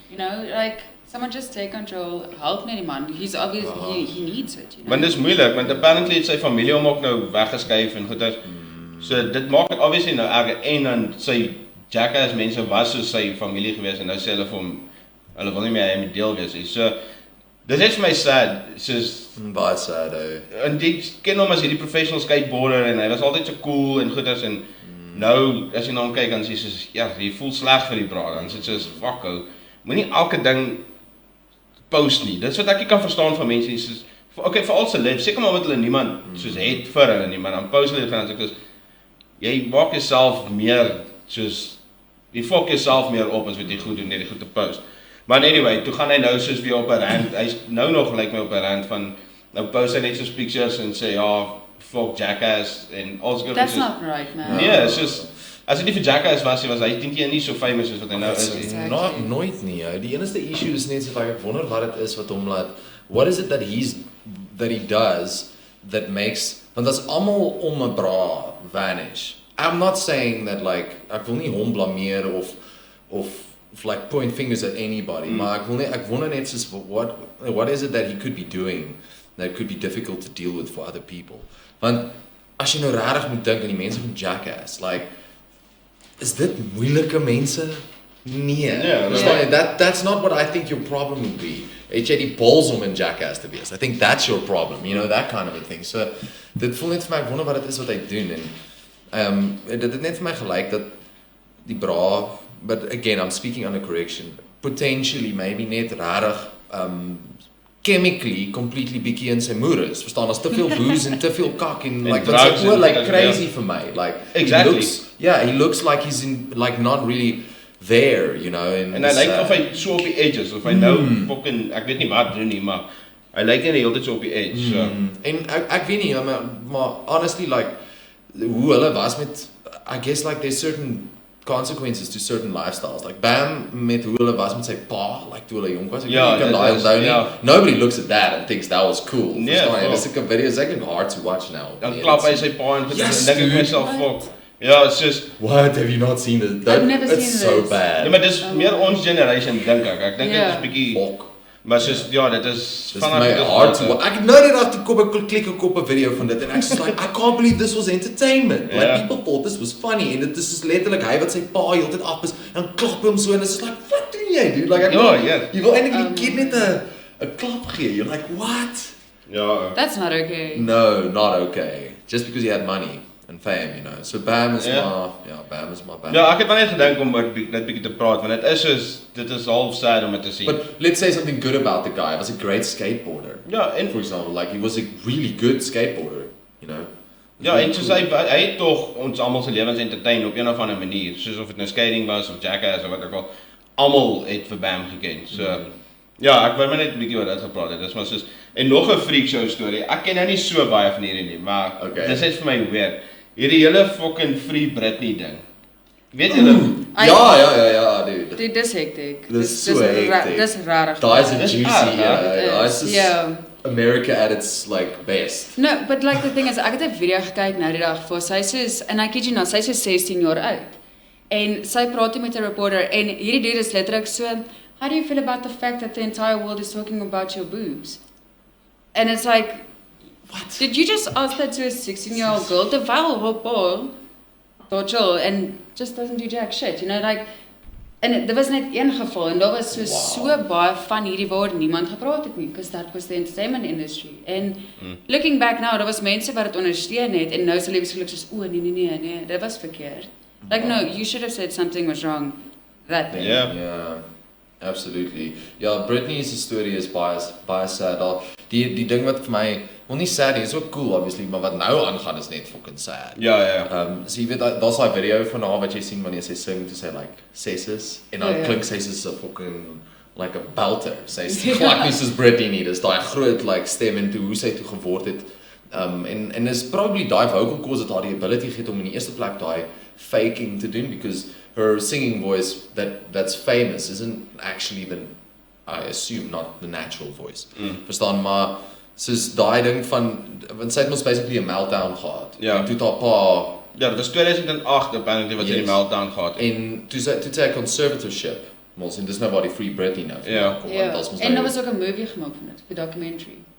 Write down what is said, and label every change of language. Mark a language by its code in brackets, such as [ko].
[en] You know, like someone just take control, [af] help net die man. [en] He's obviously he needs it, you know. [af] Want dis moeilik want apparently het sy familie hom ook nou weggeskuif en goeders. So dit maak dit obviously nou erger en dan sy Jackass mense was so sy familie gewees en nou sê hulle vir hom hulle wil nie meer hy moet deel wees nie. So dis is vir my sad, soos baie sad. En jy ken hom as hierdie professional skateboarder en hy was altyd so cool en goeders en nou as jy na hom kyk dan sê jy soos jy voel sleg vir die braai dan sê jy soos fuck ou. Moenie elke ding post nie. Dis wat ek nie kan verstaan van mense soos okay vir al celebs, seker maar wat hulle niemand soos het vir hulle nie, maar dan post hulle gaan sê jy maak jouself meer soos jy fok jouself meer op as wat jy goed doen net die goed te post. Maar anyway, toe gaan hy nou soos weer op 'n rant. Hy's nou nog my op 'n rant van nou post hy net so pictures en sê fuck Jackass en alles goed. [en] That's not right, man. [af] Nee, soos as dit nie vir Jackass was, hy dink jy nie so famous as wat hy nou is nie. [en] Exactly. [af] Nooit nie. Die enigste issue is net so ek wonder wat dit is wat hom laat. [en] What is it that he does that makes want that's [af] almal om 'n bra [en] vanish. I'm not saying that like [af] ek wil nie hom blameer of [en] like point fingers at anybody, [af] maar ek wonder net soos [en] what is it that he could be doing that could be difficult to deal with for other people. [af] Want as jy nou regtig moet dink aan die mense van Jackass, like is dit moeilike mense? Nee. [en] That's not what I think your problem would be. [af] Het jy die balls om in Jackass te wees? [en] I think that's your problem, you know, that kind of a thing. [af] So dit voel net vir my ek wonder wat dit is wat hy doen en dit het net vir my gelyk dat die bra, [en] but again I'm speaking under correction, potentially maybe [af] net rarig chemically completely bietjie in sy moer is. Verstaan, as te veel booze en te veel kak en [en] like that's like crazy for me. Like exactly. He looks like he's in like not really there, you know. [af] En hy lyk of hy so op die edges of hy nou fucking ek weet nie wat doen nie, maar hy lyk net die hele tyd so op die edge. So. En ek weet nie, maar honestly like hoe hulle was met [en] I guess like there's certain consequences to certain lifestyles. [af] Like Bam met hoe hulle was met sy pa, like toe hulle jonk was. [en] Nobody looks at that and thinks that was cool. [af] Dis 'n video, [en] it's like hard to watch now. [af] Dan klap hy sy pa en dink ek myself fuck. Ja, [en] it's just what have you not seen it? I've never seen it's so bad. [af] Ja, maar dis meer ons generation dink ek. Ek dink dit is bietjie maar soos dit is vanaf hard to watch. Ek nou net af toe kom ek klik op 'n video van dit en ek sê like [en] I can't believe this was entertainment. Like people thought this was funny [af] en dit is letterlik hy wat sy pa heeltyd afbis en klap hom so en [en] it's like [af] wat doen jy dude? Like jy wil eintlik die kid net 'n klap gee. [en] You're like what? [af] Ja. [en] That's not okay. No, not okay. Just because he had money and fame, you know. So Bam is Bam is my Bam. [af] Ja, ek het net gedink om net bietjie te praat want dit is half sad om dit te sien. [en] But let's say something good about the guy. He was a great skateboarder. [af] Ja, en [en] for example, like he was a really good skateboarder, you know. [af] Ja, en soos hy het tog ons almal se lewens entertain op een of ander manier, soos of dit nou skating was of Jackass of wat ook al, almal het vir Bam geken. So ja, ek wou maar net 'n bietjie oor dit gepraat het. Dis maar soos en nog 'n freak show storie. Ek ken nou nie so baie van hierdie nie, maar dis net vir my weird. Hierdie hele fucking Free Britney ding. Weet julle? Ja, dude. Dit is hektiek. Dis so hektiek. Dis rarig. Daai is 'n juicy, [en] It is. Yeah. America at its like best. No, but like the thing is, [af] ek het 'n video gekyk nou die dag voor sy soos, en [en] I kid you not, [af] sy is 16 jaar oud. En sy praat met 'n reporter en hierdie dude is letterlik so, [en] how do you feel about the fact that the entire world is talking about your boobs? And it's like, what? Did you just ask that to a 16-year-old girl? [af] Terwyl haar pa, chill, [en] and just doesn't do jack shit, you know, like, [af] en dit was net een geval en daar was so baie van hierdie waar niemand gepraat het nie, [en] because that was the entertainment industry. [af] En [en] looking back now, [af] daar was mense wat dit ondersteun het en nou is hulle beskik soos nee, dit was verkeerd. [en] Like no, you should have said something was wrong that day. Yeah, absolutely. [af] Ja, Britney's storie is baie sad. Die ding wat vir my, wel nie sad nie, is ook cool obviously, maar wat nou aangaan is net fucking sad. Ja. So jy weet, daar's daai video van haar wat jy sien wanneer sy sing, toe sy like sesses, en dan klink sy soos 'n fucking [en] like a belter. [af] Sy's glad nie soos Britney nie, dis daai groot like stem en toe hoe sy toe geword het. En is probably daai vocal cords dat haar die ability gee om in die eerste plek daai faking te doen, [en] because her singing voice that's famous isn't actually I assume not the natural voice. [af] Verstaan, maar soos daai ding van, want sy het mos basically 'n meltdown gehad. En toe haar pa, ja, dit was 2008 apparently wat sy die meltdown gehad het. En toe sy 'n conservatorship, mos, en dis nou waar die Free Britney nou kom. En daar was ook 'n movie gemaak van dit, 'n documentary.